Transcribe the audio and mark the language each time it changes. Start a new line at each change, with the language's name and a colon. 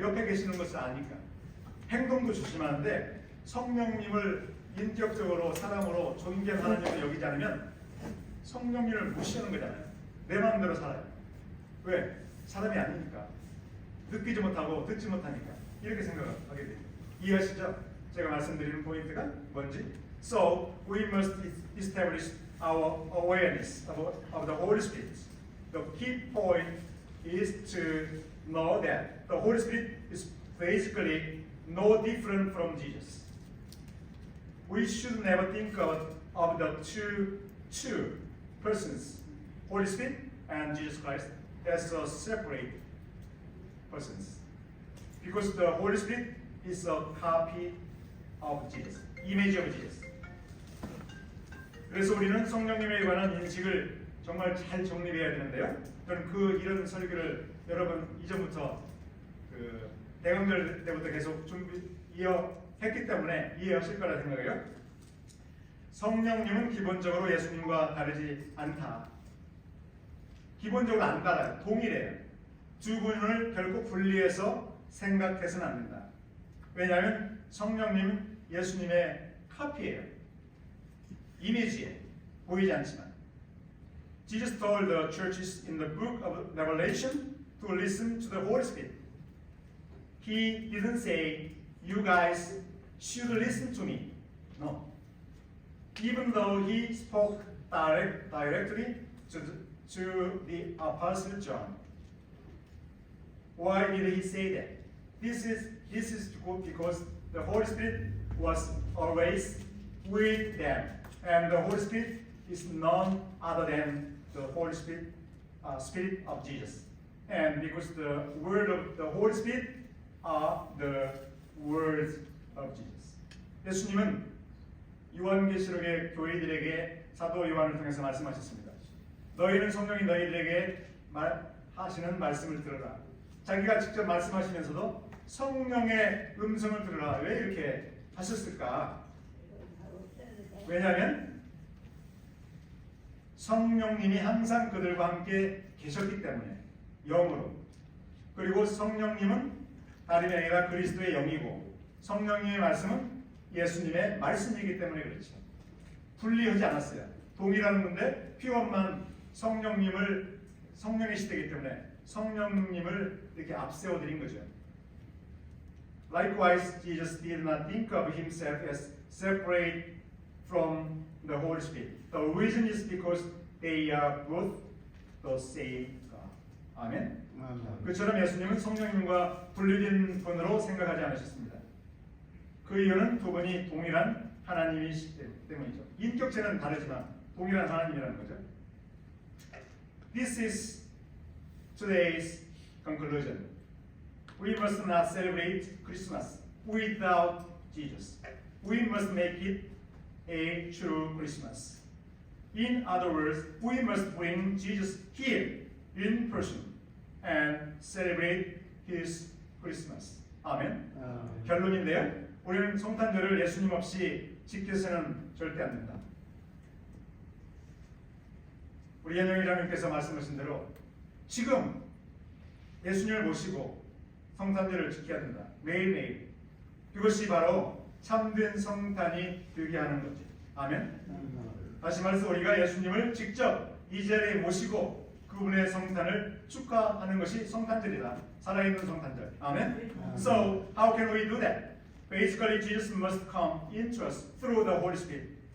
Korean: 옆에 계시는 것을 아니까 행동도 조심하는데 성령님을 인격적으로 사람으로 존귀한 하나님으로 여기지 않으면 성령님을 무시하는 거잖아요. 내 마음대로 살아요. 왜? 사람이 아니니까. 느끼지 못하고 듣지 못하니까 이렇게 생각하게 돼요. 이해하시죠? 제가 말씀드리는 포인트가 뭔지.
English: So we must establish our awareness of the Holy Spirit. The key point is to know that the Holy Spirit is basically no different from Jesus. We should never think of the two persons, Holy Spirit and Jesus Christ, as a separate persons. Because the Holy Spirit is a copy of Jesus, image of Jesus.
Korean: 그래서 우리는 성령님에 관한 인식을 정말 잘 정립해야 되는데요. 저는 이런 설교를 여러분 이전부터 대강절 때부터 계속 이어했기 때문에 이해하실 거라 생각해요. 성령님은 기본적으로 예수님과 다르지 않다. 기본적으로 안 달라요. 동일해요. 두 분을 결코 분리해서 생각해서는 안 된다. 왜냐하면 성령님은 예수님의 카피예요. 이미지에 보이지 않지만.
English: Jesus told the churches in the book of Revelation to listen to the Holy Spirit. He didn't say, you guys should listen to me. No. Even though he spoke directly to the Apostle John. Why did he say that? This is because the Holy Spirit was always with them. And the Holy Spirit is none other than the Holy Spirit, Spirit of Jesus. And because the word of the Holy Spirit are the words of Jesus.
Korean: 예수님은 요한계시록의 교회들에게 사도 요한을 통해서 말씀하셨습니다. 너희는 성령이 너희들에게 하시는 말씀을 들으라. 자기가 직접 말씀하시면서도 성령의 음성을 들으라. 왜 이렇게 하셨을까? 왜냐하면 성령님이 항상 그들과 함께 계셨기 때문에, 영으로. 그리고 성령님은 다름이 아니라 그리스도의 영이고 성령님의 말씀은 예수님의 말씀이기 때문에 그렇죠. 분리하지 않았어요. 동일한 건데 피원만 성령의 시대이기 때문에 성령님을 이렇게 앞세워 드린 거죠.
English: Likewise, Jesus did not think of himself as separate from the Holy Spirit. The reason is because they are both the same God.
Korean: 아멘. 그처럼 예수님은 성령님과 분리된 분으로 생각하지 않으셨습니다. 그 이유는 두 분이 동일한 하나님이시기 때문이죠. 인격체는 다르지만 동일한 하나님이라는 거죠.
English: This is today's conclusion. We must not celebrate Christmas without Jesus. We must make it a true Christmas. In other words, we must bring Jesus here in person and celebrate His Christmas.
Korean: 아멘. 결론인데요. 우리는 성탄절을 예수님 없이 지켜서는 절대 안 된다. 우리 연영회장님께서 말씀하신 대로 지금 예수님을 모시고 성탄절을 지켜야 된다. 매일매일. 그것이 바로 참된 성탄이 되게 하는 거지. 아멘. 다시 말해서 우리가 예수님을 직접 이 자리에 모시고 그분의 성탄을 축하하는 것이 성탄절이다. 살아있는 성탄절. 아멘.
English: So how can we do that? basically Jesus must come into us through the Holy Spirit.